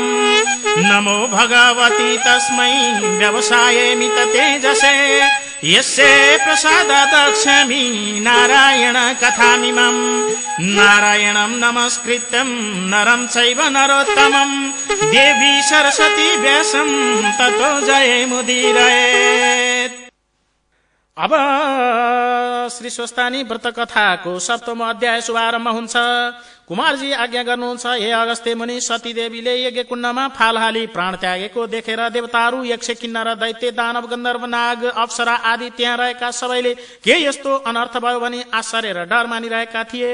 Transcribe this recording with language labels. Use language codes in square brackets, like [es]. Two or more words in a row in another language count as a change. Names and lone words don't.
[sa] नमो भगवती तस्मै व्यवसायेमित तेजसे यस्य प्रसादात् दक्ष्यामि नारायण कथामिमम्। नारायणं नमस्कृत्यं नरं चैव नरोत्तमं देवी सरस्वती व्यासं ततो जयमुदीरयेत्। [ne] अब श्री स्वस्तानी व्रत कथाको सप्तम अध्याय शुभारम्भ हुन्छ। कुमारजी आज्ञा गर्नुहुन्छ, हे अगस्त्य मुनि, सती देवीले यज्ञ कुण्डमा फाल हाली प्राण त्यागेको देखेर देवताहरू, यक्ष, किन्नर, दैत्य, दानव, गन्धर्व, नाग, अप्सरा आदि त्यहाँ रहेका सबैले के यस्तो अनर्थ भयो भनी आश्चर्य र डर मानिरहेका थिए।